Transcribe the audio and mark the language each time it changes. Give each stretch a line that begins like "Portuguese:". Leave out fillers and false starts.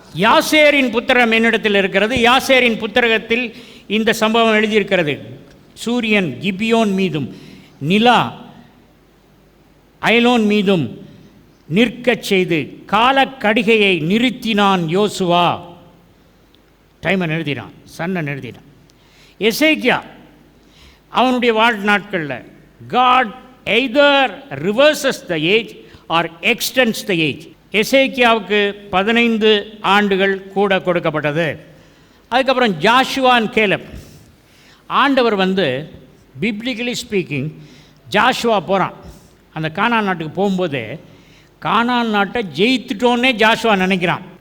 Tamil: யாசேரின் புத்தகம் என்னிடத்தில் இருக்கிறது. யாசேரின் புத்தகத்தில் இந்த சம்பவம் எழுதியிருக்கிறது. சூரியன் கிபியோன் மீதும் நிலா அயலோன் மீதும் நிற்கச் செய்து காலக்கடிகையை நிறுத்தினான் யோசுவா. டைமன் எழுதினான், சன்னன் எழுதினான். எசேக்கியா அவனுடைய வாழ்நாட்களில்
English: God either reverses the age or extends the age.
Tamil: எசேக்கியாவுக்கு 15 ஆண்டுகள் கூட கொடுக்கப்பட்டது. அதுக்கப்புறம் ஜாஷுவா அண்ட் கேலப். ஆண்டவர் வந்து பிப்ளிக்கலி ஸ்பீக்கிங் ஜாஷுவா போகிறான். அந்த கானான் நாட்டுக்கு போகும்போது கானான் நாட்டை ஜெயித்துட்டோன்னே ஜாஷுவா நினைக்கிறான்.